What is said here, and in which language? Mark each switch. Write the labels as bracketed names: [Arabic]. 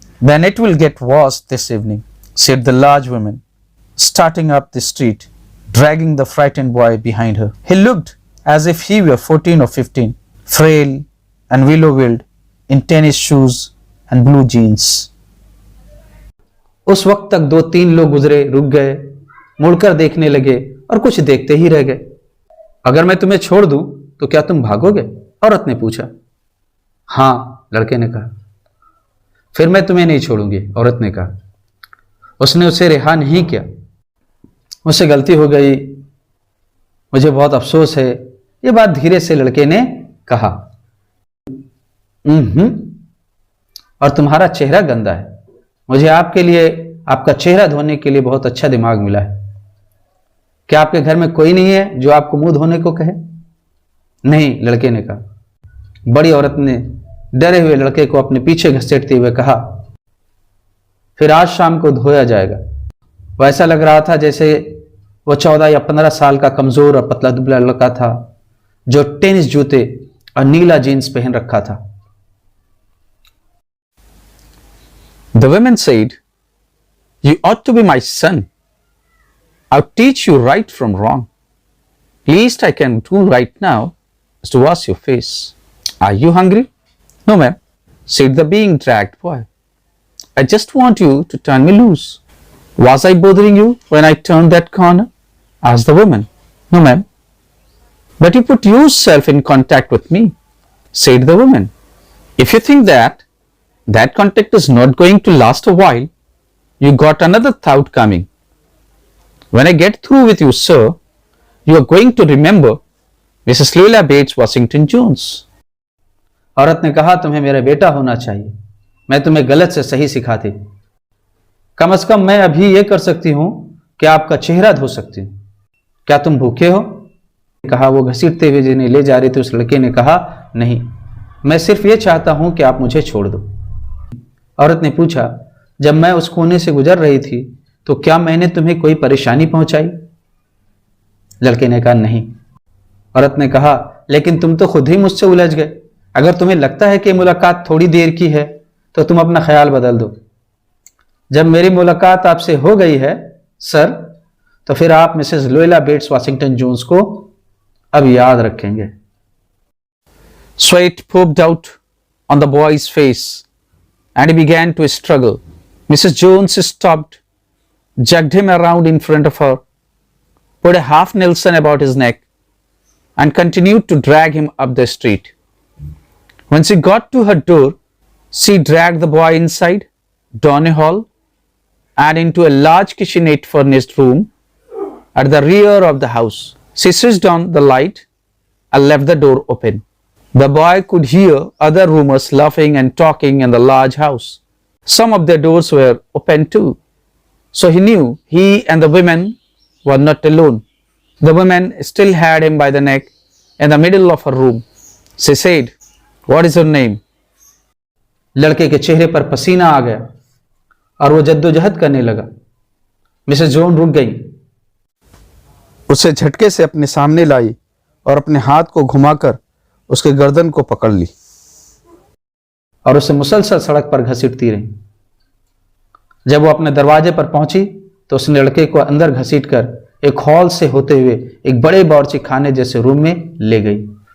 [English] "Then it will get washed this evening," said the large woman, starting up the street, dragging the frightened boy behind her. He looked as if he were 14 or 15, frail and willow-willed in tennis shoes and blue jeans. [Hindi] उस वक्त तक 2-3 लोग गुजरे, रुक गए, मुड़कर देखने लगे और कुछ देखते ही रह गए। अगर मैं तुम्हें छोड़ दूं तो क्या तुम भागोगे? औरत ने पूछा। हाँ, लड़के ने कहा। फिर मैं तुम्हें नहीं छोड़ूंगी, औरत ने कहा। उसने उसे रिहा नहीं किया। मुझसे गलती हो गई, मुझे बहुत अफसोस है, ये बात धीरे से लड़के ने कहा। और तुम्हारा चेहरा गंदा है, मुझे आपके लिए आपका चेहरा धोने के लिए बहुत अच्छा दिमाग मिला है। क्या आपके घर में कोई नहीं है जो आपको मुंह धोने को कहे? नहीं, लड़के ने कहा। बड़ी औरत ने डरे हुए लड़के को अपने पीछे घसीटते हुए कहा, फिर आज शाम को धोया जाएगा। वो ऐसा लग रहा था जैसे वो 14 या 15 साल का कमजोर और पतला दुबला लड़का था जो टेनिस जूते और नीला जीन्स पहन रखा था। [English] The women said, "You ought to be my son. I'll teach you right from wrong. Least I can do right now is to wash your face. Are you hungry?" "No, ma'am," said the being dragged boy. "I just want you to turn me loose." "Was I bothering you when I turned that corner?" asked the woman. "No, ma'am." "But you put yourself in contact with me," said the woman. "If you think that contact is not going to last a while, you got another thought coming. When I get through with you, sir, you are going to remember Mrs. Louisa Bates Washington Jones." [Hindi] औरत ने कहा, तुम्हें मेरा बेटा होना चाहिए, मैं तुम्हें गलत से सही सिखाती। कम से कम मैं अभी ये कर सकती हूं कि आपका चेहरा धो सकती हूं। क्या तुम भूखे हो? कहा। वो घसीटते हुए जिन्हें ले जा रहे थे उस लड़के ने कहा, नहीं, मैं सिर्फ ये चाहता हूं कि आप मुझे छोड़ दो। औरत ने पूछा, जब मैं उस कोने से गुजर रही थी तो क्या मैंने तुम्हें कोई परेशानी पहुंचाई? लड़के ने कहा, नहीं। औरत ने कहा, लेकिन तुम तो खुद ही मुझसे उलझ गए। अगर तुम्हें लगता है कि मुलाकात थोड़ी देर की है तो तुम अपना ख्याल बदल दो। जब मेरी मुलाकात आपसे हो गई है सर, तो फिर आप मिसेस लुइला बेट्स वाशिंगटन जोन्स को अब याद रखेंगे। [English] Sweat popped out on the boy's face and he began to struggle. Mrs. Jones stopped, jerked him around in front of her, put a half Nelson about his neck, and continued to drag him up the street. When she got to her door, she dragged the boy inside, down a hall, and into a large kitchenette furnished room at the rear of the house. She switched on the light and left the door open. The boy could hear other roomers laughing and talking in the large house. Some of their doors were open too, so he knew he and the women were not alone. The woman still had him by the neck in the middle of her room. She said, "What is your name?" [Hindi] लड़के के चेहरे पर पसीना आ गया और वो जद्दोजहद करने लगा। मिसेस जोन रुक गई। उसे झटके से अपने सामने लाई और अपने हाथ को घुमाकर उसके गर्दन को पकड़ ली और उसे मुसलसल सड़क पर घसीटती रही। जब वो अपने दरवाजे पर पहुंची तो उसने लड़के को अंदर घसीटकर एक हॉल से होते हुए एक बड़े बावर्ची खाने जैसे रूम में ले गई।